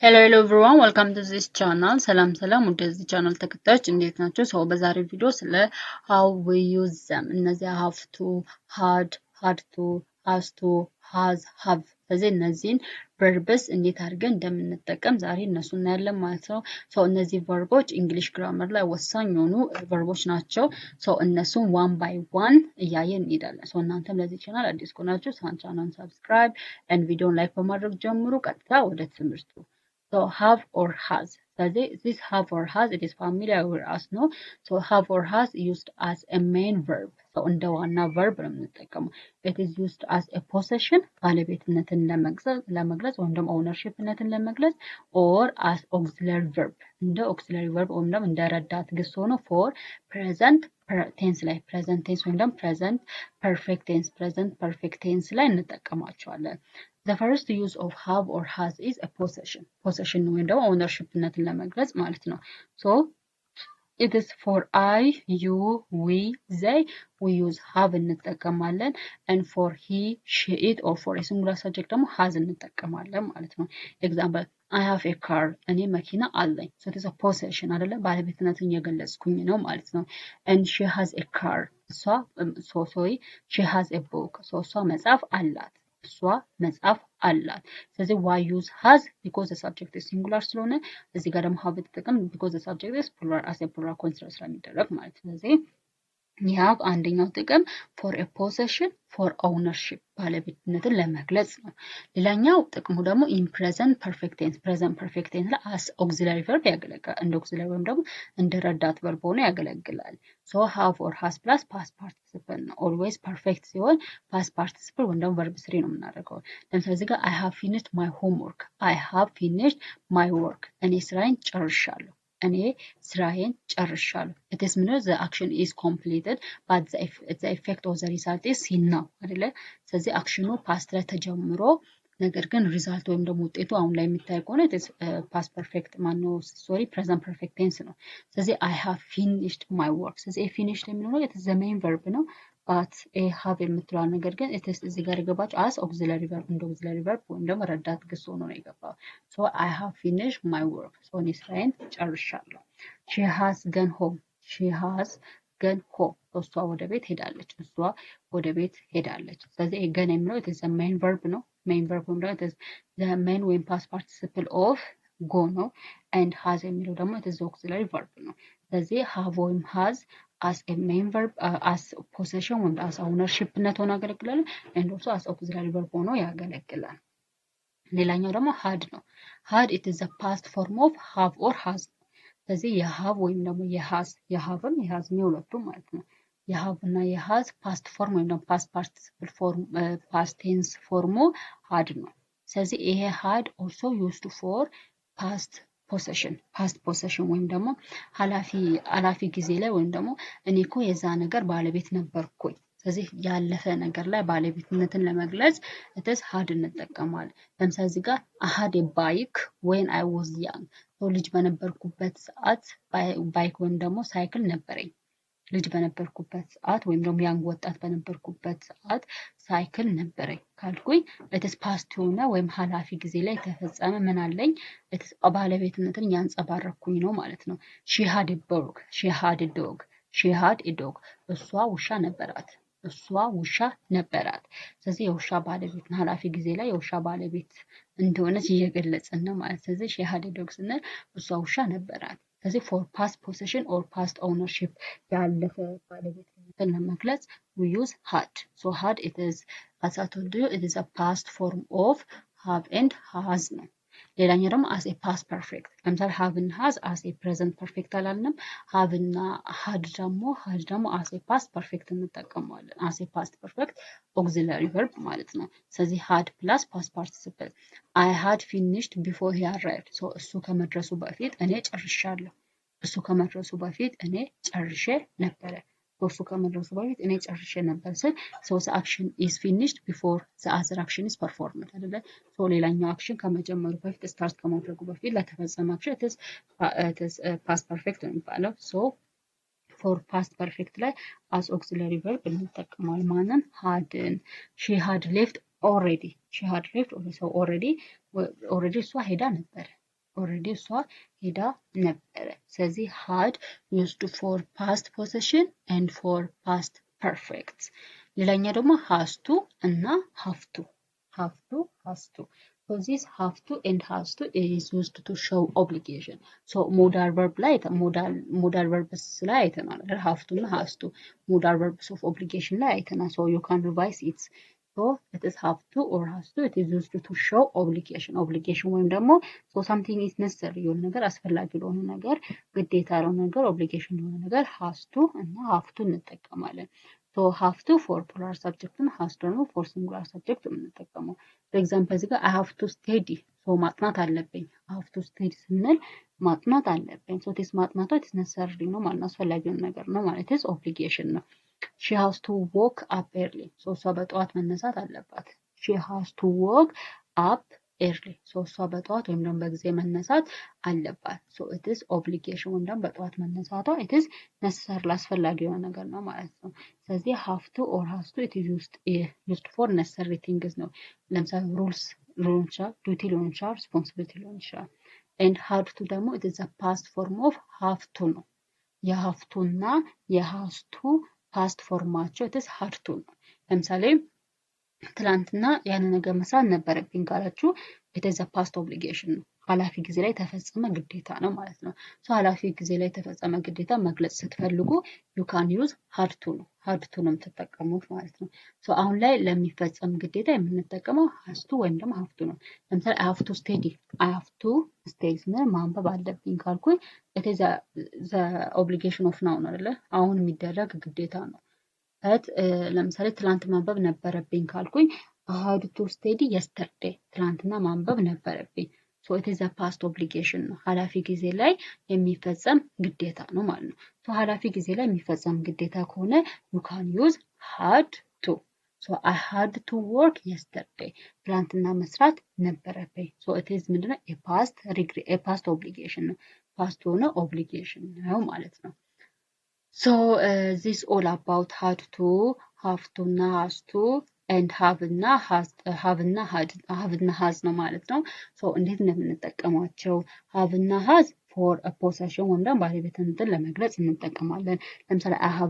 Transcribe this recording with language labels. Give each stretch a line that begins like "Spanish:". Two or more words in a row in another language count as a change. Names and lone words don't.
English: Hello everyone, welcome to this channel.
Amharic: ሰላም ወደዚህ ቻናል ተከታዮች እንዴት ናችሁ? ሰው በዛሬው ቪዲዮ ስለ
English: how we use them
Amharic: እነዚህ
English: have to, had to, has to, have
Amharic: ስለዚህ እነዚህን verbs እንዴት አድርገን እንደምንጠቀም ዛሬ እነሱ እናያለን ማለት ነው። ሰው እነዚህ verbs እንግሊሽ ግራመር ላይ ወሳኝ የሆኑ verbs ናቸው። ሰው እነሱን
English: one by one
Amharic: እያየን እንሄዳለን። ሰው እናንተም ለዚህ ቻናል አዲስ ከሆናችሁ ቻናሉን
English: subscribe and
Amharic: ቪዲዮን ላይክ በማድረግ ጀምሩ። ቀጥታ ወደ ትምህርቱ
English: So have or has. So this have or has, it is familiar with us, no? So have or has used as a main verb.
Amharic: So እንደ ዋና verb ነው የምንጠቀመው.
English: It is used as a possession,
Amharic: ባለቤትነትን ለመግለጽ ወይም ደግሞ ownershipነትን ለመግለጽ
English: or as auxiliary verb.
Amharic: እንደ
English: auxiliary verb
Amharic: ወይም ደግሞ እንደ ረዳት ግስ ሆኖ
English: for present tense
Amharic: ላይ
English: present tense
Amharic: ወይም ደግሞ
English: present perfect tense
Amharic: ላይ እንጠቀማቸዋለን.
English: The first use of have or has is a possession.
Amharic: Possession ወይም ደግሞ ownershipነትን ለመግለጽ ማለት ነው.
English: So it is for I, you, we, they, we use have እንጠቀማለን and for he, she, it or for a singular subject ደግሞ has
Amharic: እንጠቀማለን ማለት ነው.
English: Example, I have a car.
Amharic: እኔ መኪና አለኝ.
English: So it is a possession አይደለ?
Amharic: ባለቤትነትን እየገለጽኩኝ ነው ማለት ነው.
English: And she has a car. she has a book.
Amharic: እሷ መጽሐፍ አላት. እሷ መጽሐፍ አላት። ስለዚህ
English: why use has because the subject is singular
Amharic: ስለሆነ እዚህ ጋር ደግሞ have ተጠቀም
English: because the subject is plural as a plural consider
Amharic: ስለሚደረግ ማለት ነው። ስለዚህ have አንደኛው ጥቅም
English: for a possession for ownership
Amharic: ባለቤትነትን ለመግለጽ ነው። ሌላኛው ጥቅሙ ደግሞ
English: in present perfect tense
Amharic: ላይ
English: as auxiliary verb
Amharic: ያገለግላል። እንደ auxiliary ወይም ደግሞ እንደ ረዳት verb ሆኖ ያገለግላል።
English: So have or has plus past participle
Amharic: ነው።
English: always perfect
Amharic: ሲሆን
English: past participle
Amharic: ወይም ደግሞ
English: verb 3
Amharic: ነው የምናደርገው። ለምሳሌ እዚህ ጋር
English: I have finished my homework. I have finished my work.
Amharic: እኔ ስራዬን ጨርሻለሁ። እኔ ስራዬን ጨርሻለሁ።
English: It is means the action is completed but the effect of the result is seen now አይደለ?
Amharic: ስለዚህ አክሽኑ ፓስት ላይ ተጀምሮ ነገር ግን ሪዛልት ወይም ደግሞ ውጤቱ አሁን ላይ የሚታይ ከሆነ
English: it is past perfect present perfect tense
Amharic: ነው። ስለዚህ
English: I have finished my work. ስለዚህ finished የሚለው it is the main verb ነው. but have
Amharic: የምትለው ነገር ግን
English: it is
Amharic: እዚህ ጋር የገባችው
English: as auxiliary verb እንደ auxiliary verb
Amharic: ወይም ደግሞ ረዳት ግስ ሆኖ ነው የገባው።
English: so I have finished my work. so
Amharic: እኔ ስራዬን ጨርሻለሁ።
English: she has gone home.
Amharic: እሷ ወደ ቤት ሄዳለች። ስለዚህ ገን የሚለው
English: it is the main verb
Amharic: ነው።
English: main verb
Amharic: ወይም ደግሞ
English: it is the main
Amharic: ወይም
English: past participle of go
Amharic: ነው
English: and has
Amharic: የሚለው ደግሞ
English: it is the auxiliary verb
Amharic: ነው። ስለዚህ have ወይም has
English: as a main verb as possession
Amharic: ወይም as ownershipነት ሆኖ ያገለግላል
English: and also as auxiliary verb
Amharic: ሆኖ ያገለግላል። ሌላኛው ደግሞ had ነው።
English: had it is the past form of have or has።
Amharic: ስለዚህ የሃቭ ወይም ደግሞ የሃቭም የሃዝም የሁለቱም ማለት ነው። የሃቭ እና የሃዝ
English: past form
Amharic: ወይም ደግሞ
English: past participle form past tense
Amharic: ፎርሙ had ነው። ስለዚህ ይሄ
English: had also used for past possession
Amharic: ወይም ደግሞ ኃላፊ ጊዜ ላይ ወይም ደግሞ እኔ እኮ የዛ ነገር ባለቤት ነበርኩኝ። ስለዚህ ያለፈ ነገር ላይ ባለቤትነትን ለመግለጽ እትስ had እንጠቀማለን። ለምሳሌ እዚህ ጋር
English: I had a bike when I was young.
Amharic: ልጅ በነበርኩበት ሰዓት ባይክ ወይም ደግሞ ሳይክል ነበረኝ። ልጅ በነበርኩበት ሰዓት ወይም ደግሞ ያንግ ወጣት በነበርኩበት ሰዓት ሳይክል ነበረኝ ካልኩኝ
English: its past
Amharic: የሆነ ወይም ኃላፊ ጊዜ ላይ የተፈጸመ ምን አለኝ እትስ ባለቤትነትን ያንጸባረኩኝ ነው ማለት ነው።
English: she had a dog.
Amharic: እሷ ውሻ ነበራት። ስለዚህ የውሻ ባለቤት ኃላፊ ጊዜ ላይ የውሻ ባለቤት እንደሆነች እየገለጽን ነው ማለት። ስለዚህ
English: she had a dog
Amharic: ስንል እሷ ውሻ ነበራት። ስለዚህ
English: for past possession or past ownership
Amharic: ያለፈ ባለቤትነትን ለመግለጽ
English: we use had. So had it is as I told you it is a past form of have and has
Amharic: ነው። ሌላኛው ደግሞ
English: as a past perfect ለምሳሌ have and has as a present perfect አላልንም። have እና had ደግሞ as a past perfect እንጠቀመዋለን። as a past perfect auxiliary verb
Amharic: ማለት ነው።
English: ስለዚህ had plus past participle I had finished before he arrived.
Amharic: so እሱ ከመድረሱ በፊት እኔ ጨርሻለሁ። እሱ ከመድረሱ በፊት እኔ ጨርሼ ነበረ። እሱ ከመድረሱ በፊት እኔ ጨርሼ ነበር ስል
English: so the action is finished before the other action is performed
Amharic: አይደለ?
English: so
Amharic: ሌላኛው አክሽን ከመጀመሩ በፊት ስታርት ከማድረጉ በፊት ለተፈጸመ አክሽን
English: it is past perfect
Amharic: ነው የሚባለው።
English: so for past perfect ላይ as auxiliary verb
Amharic: እንጠቀማለን። ማንን
English: hadን she had left already so already
Amharic: እሷ ሄዳ ነበር።
English: already
Amharic: እሷ ሄዳ ነበረ። ስለዚህ
English: had used for past possession and for past perfect።
Amharic: ሌላኛ ደግሞ
English: has to እና have to has to. So this have to and has to is used to show obligation. So modal verb ላይ modal verbs
Amharic: ላይ አይተናል።
English: have to እና has to modal verbs of obligation
Amharic: ላይ አይተናል።
English: So you can revise it. So it is have to or has to. It is used to show obligation. Obligation
Amharic: ወይም ደግሞ
English: so something is necessary
Amharic: የሆነ ነገር አስፈላጊ ለሆነ ነገር ግዴታ ለሆነ ነገር
English: obligation
Amharic: ለሆነ ነገር
English: has to እና have to እንጠቀማለን። So have to for plural subject እና has to ደግሞ for singular subject የምንጠቀመው። For example
Amharic: እዚህ ጋር
English: I have to study. So
Amharic: ማጥናት አለብኝ።
English: I have to study
Amharic: ስንል ማጥናት አለብኝ።
English: So this ማጥናቷ it is necessary
Amharic: ነው ማለት ነው። አስፈላጊ የሆነ ነገር ነው ማለት
English: it is obligation ነው። She has to wake up early. So
Amharic: እሷ በጠዋት መነሳት አለባት።
English: She has to wake up early.
Amharic: So እሷ በጠዋት ወይም ደግሞ በጊዜ መነሳት አለባት።
English: So it is obligation
Amharic: ወይም ደግሞ በጠዋት መነሳቷ
English: it is necessary
Amharic: አስፈላጊ የሆነ ነገር ነው ማለት ነው። ስለዚህ
English: have to or has to it is used for necessary things
Amharic: ነው። ለምሳሌ
English: rules
Amharic: ሊሆን ይችላል፣
English: duty
Amharic: ሊሆን ይችላል፣
English: responsibility
Amharic: ሊሆን ይችላል።
English: and had to ደግሞ it is a past form of have to ነው። have to
Amharic: እና
English: has to past
Amharic: ፎርማቸው
English: it is had to
Amharic: ነው። ለምሳሌ ትላንትና ያን ነገር መስራት ነበረብኝ ካላችሁ
English: it is a past obligation
Amharic: ነው። ኃላፊ ጊዜ ላይ ተፈጸመ ግዴታ ነው ማለት ነው። ኃላፊ ጊዜ ላይ ተፈጸመ ግዴታ መግለጽ ስትፈልጉ
English: you can use had to
Amharic: ነው።
English: had to
Amharic: ነው የምትጠቀሙት ማለት ነው። አሁን ላይ ለሚፈጸም ግዴታ የምንጠቀመው
English: has to
Amharic: ወይም ደግሞ
English: have to
Amharic: ነው። ለምሳሌ
English: I have to study I have to study
Amharic: ስንል ማንበብ አለብኝ ካልኩኝ
English: it is the obligation of now
Amharic: ነው አይደለ? አሁን የሚደረግ ግዴታ ነው። ለምሳሌ ትላንት ማንበብ ነበረብኝ ካልኩኝ
English: I had to study yesterday
Amharic: ትላንትና ማንበብ ነበረብኝ።
English: So it is a past obligation
Amharic: ነው። ኃላፊ ጊዜ ላይ የሚፈጸም ግዴታ ነው ማለት ነው። ኃላፊ ጊዜ ላይ የሚፈጸም ግዴታ ከሆነ
English: you can use had to. So I had to work yesterday
Amharic: ትላንትና መስራት ነበረብኝ።
English: So it is ምንድነው a past obligation ነው። past ሆነ obligation
Amharic: ነው ማለት ነው።
English: So this all about had to, have to እና has to and have እና
Amharic: has ነው ማለት ነው። እንዴት እንደምንጠቀማቸው have እና has
English: for a possession
Amharic: ወይም ደግሞ ባለቤትነትን ለመግለጽ እንጠቀማለን። ለምሳሌ
English: I have